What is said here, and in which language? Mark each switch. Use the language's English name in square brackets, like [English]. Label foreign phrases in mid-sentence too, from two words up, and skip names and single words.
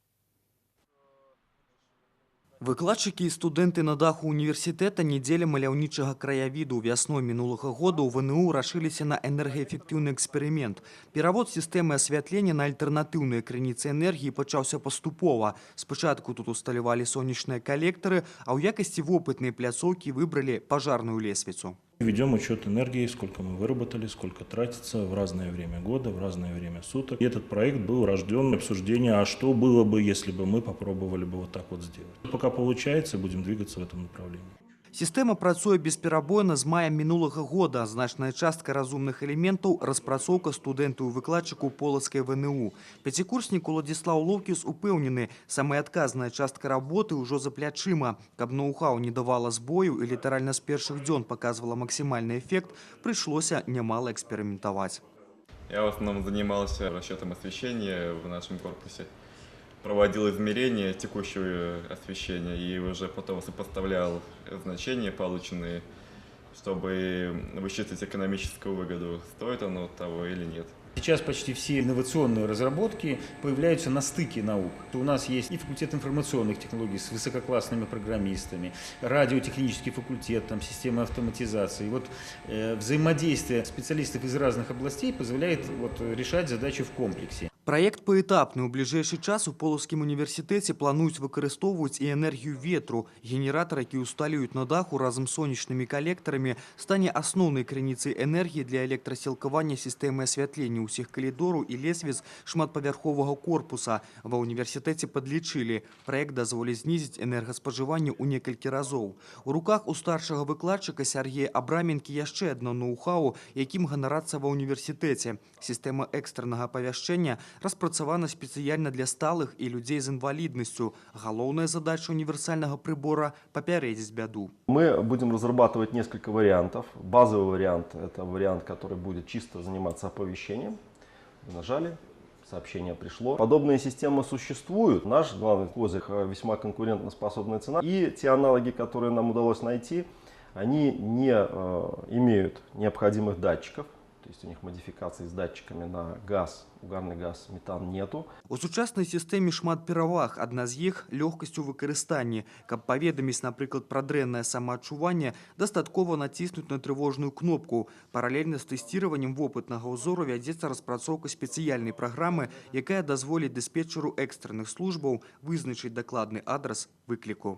[Belarusian] Выкладчыкі і студэнты на даху універсітэта недзеля маляўнічага краявіду вясной мінулага года ў ВНУ рашыліся на энергаэфектыўны эксперымент. Перавод сістэмы асвятлення на альтэрнатыўныя крыніцы энергіі пачаўся паступова. Спачатку тут усталявалі сонечныя калектары, а ў якасці вопытнай пляцоўкі выбралі пажарную лесвіцу. [Russian] Ведем учет энергии, сколько мы выработали, сколько тратится в разное время года, в разное время суток. И этот проект был рожден обсуждение, а что было бы, если бы мы попробовали бы вот так вот сделать. Пока получается, будем двигаться в этом направлении. [Belarusian] Сістэма працуе бесперабойна з мая мінулага года. Значная частка разумных элементаў – распрацоўка студэнтаў і выкладчыкаў Полацкай ВНУ. Пяцікурснік Уладзіслаў Лоўкіс упэўнены, самая адказная частка работы ўжо за плячыма. Каб ноу-хау не давала збою і літаральна з першых дзён [Russian] показывала максимальный эффект, пришлося немало экспериментовать. Я в основном занимался расчетом освещения в нашем корпусе. Проводил измерения текущего освещения и уже потом сопоставлял значения, полученные, чтобы высчитать экономическую выгоду, стоит оно того или нет. Сейчас почти все инновационные разработки появляются на стыке наук. У нас есть и факультет информационных технологий с высококлассными программистами, радиотехнический факультет, там, системы автоматизации. Вот, взаимодействие специалистов из разных областей позволяет решать задачи в комплексе. [Belarusian] Праект паэтапны. У бліжэйшы час у Полацкім універсітэце плануюць выкарыстоўваць і энергію ветру. Генератар, які ўсталююць на даху разам з сонечнымі калектарамі, стане асноўнай крыніцай энергіі для электрасілкавання сістэмы асвятлення ўсіх калідораў і лесвіц шматпавярховага корпуса. Ва ўніверсітэце падлічылі. Праект дазволіць знізіць энергаспажыванне ў некалькі разоў. У руках у старшага выкладчыка Сергея Абраменкі яшчэ адно ноу-хау, якім ганарацца ва ўніверсітэце. Сістэма экстраннага апавяшчэння распрацавана спецыяльна для сталых і людзей з інваліднасцю. Галоўная задача [Russian] универсального прибора [Belarusian] – попярэдзіць бяду. [Russian] Мы будем разрабатывать несколько вариантов. Базовый вариант – это вариант, который будет чисто заниматься оповещением. Вы нажали, сообщение пришло. Подобные системы существуют. Наш главный козырь – весьма конкурентоспособная цена. И те аналоги, которые нам удалось найти, они не имеют необходимых датчиков. То есть у них модификации с датчиками на газ, угарный газ, метан нету. [Belarusian] У сучаснай сістэме шмат пераваг. Адна з іх – лёгкасць у выкарыстанні. Каб паведаміць, напрыклад, пра дрэннае самаадчуванне, дастаткова націснуць на трывожную кнопку. Паралельна з тэсціраваннем вопытнага ўзору вядзецца распрацоўка спецыяльнай праграмы, якая дазволіць дыспетчеру экстранных службаў вызначыць дакладны адрас выкліку.